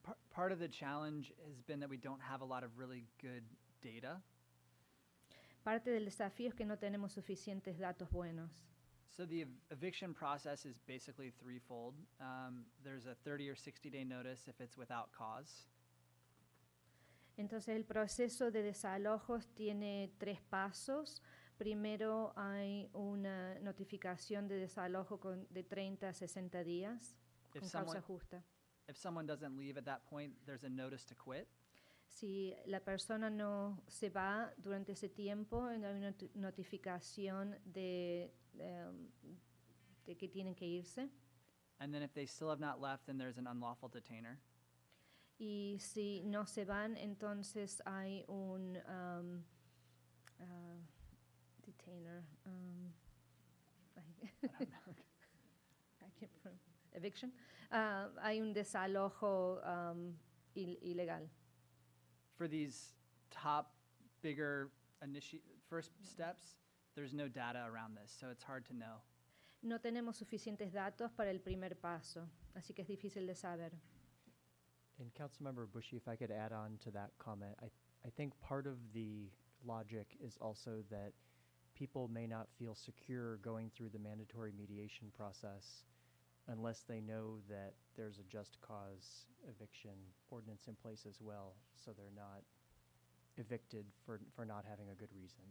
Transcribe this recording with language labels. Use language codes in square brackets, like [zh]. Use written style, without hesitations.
[en] Part of the challenge has been that we don't have a lot of really good data. [es] Parte del desafío es que no tenemos suficientes datos buenos. [en] So the eviction process is basically threefold. There's a 30 or 60-day notice if it's without cause. [es] Entonces el proceso de desalojos tiene 3 pasos. Primero hay una notificación de desalojo de 30 a 60 días con causa justa. [en] If someone doesn't leave at that point, there's a notice to quit. [es] Si la persona no se va durante ese tiempo, hay una notificación de que tienen que irse. [en] And then if they still have not left, then there's an unlawful detainer. [es] Y si no se van, entonces hay un detainer. Eviction. Hay un desalojo ilegal. [en] For these top, bigger first steps, there's no data around this, so it's hard to know. [es] No tenemos suficientes datos para el primer paso, así que es difícil de saber. [en] And Councilmember Bushy, if I could add on to that comment, I think part of the logic is also that people may not feel secure going through the mandatory mediation process unless they know that there's a just cause eviction ordinance in place as well, so they're not evicted for not having a good reason.